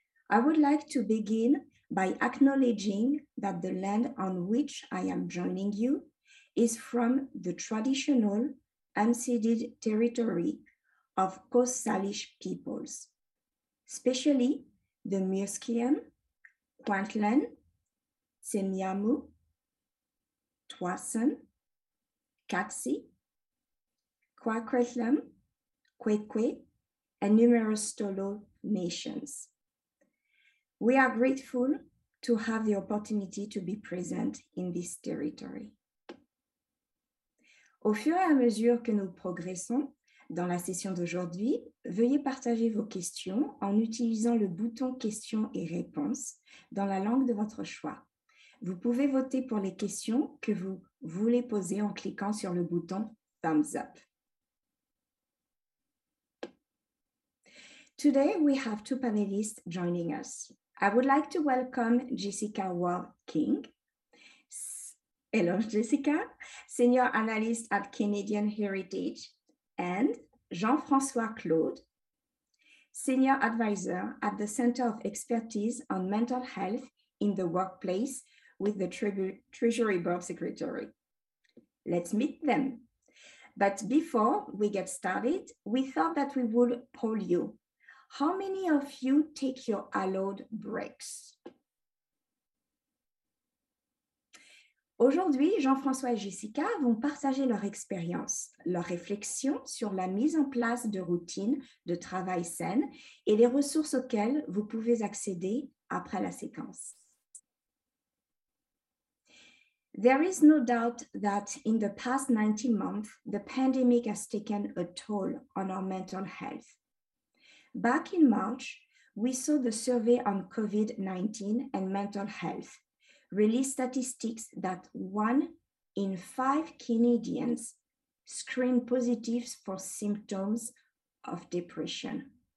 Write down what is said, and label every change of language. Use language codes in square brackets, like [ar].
[en] I would like to begin by acknowledging that the land on which I am joining you is from the traditional unceded territory of Coast Salish peoples, especially the Musqueam, Kwantlen, Semiahmoo, Twasan, Katsi, Kwakwetlem, Kwekwe, and numerous Tolo nations. We are grateful to have the opportunity to be present in this territory. [fr] Au fur et à mesure que nous progressons dans la session d'aujourd'hui, veuillez partager vos questions en utilisant le bouton questions et réponses dans la langue de votre choix. Vous pouvez voter pour les questions que vous voulez poser en cliquant sur le bouton [en] thumbs up. Today we have two panelists joining us. I would like to welcome Jessica Ward-King. Hello, Jessica, Senior Analyst at Canadian Heritage, and Jean-François Claude, Senior Advisor at the Center of Expertise on Mental Health in the Workplace with the Treasury Board Secretary. Let's meet them. But before we get started, we thought that we would poll you. How many of you take your allowed breaks? [fr] Aujourd'hui, Jean-François et Jessica vont partager leur expérience, leurs réflexions sur la mise en place de routines de travail saines et les ressources auxquelles vous pouvez accéder après la séquence. [en] There is no doubt that in the past 19 months, the pandemic has taken a toll on our mental health. Back in March, we saw the survey on COVID-19 and mental health release statistics that 1 in 5 Canadians screen positive for symptoms of depression.